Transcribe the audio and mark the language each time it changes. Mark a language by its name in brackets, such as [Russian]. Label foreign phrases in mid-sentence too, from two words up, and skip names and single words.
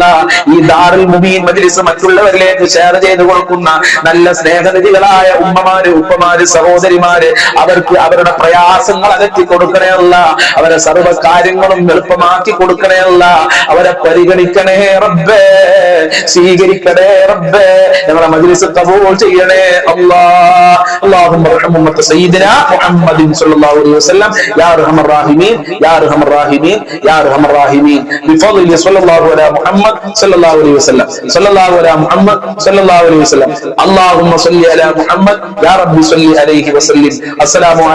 [Malayalam] ഈ ദാറുൽ മുബീൻ മജ്‌ലിസ് മറ്റുള്ളവരിലേക്ക് ഷെയർ ചെയ്ത് കൊടുക്കുന്ന നല്ല സ്നേഹനിധികളായ ഉമ്മമാര്, ഉപ്പമാര്, സഹോദരിമാര്, അവർക്ക് അവരുടെ പ്രയാസങ്ങൾ അകറ്റി കൊടുക്കണേ അല്ല. അവരെ സർവ്വ കാര്യങ്ങളും എളുപ്പമാക്കി കൊടുക്കണേ അല്ല. അവരെ പരിഗണിക്കണേ റബ്ബേ, സ്വീകരിക്കണേ റബ്ബേ. ഞങ്ങളുടെ മജ്‌ലിസ് ഖബൂൽ ചെയ്യണേ അല്ലാഹ്. [Arabic] اللهم ارحم امه سيدنا محمد صلى الله عليه وسلم يا ارحم الراحمين يا ارحم الراحمين يا ارحم الراحمين بفضل صلى الله على محمد صلى الله عليه وسلم صلى الله على محمد صلى الله عليه وسلم اللهم صل على محمد يا رب صل عليه وسلم.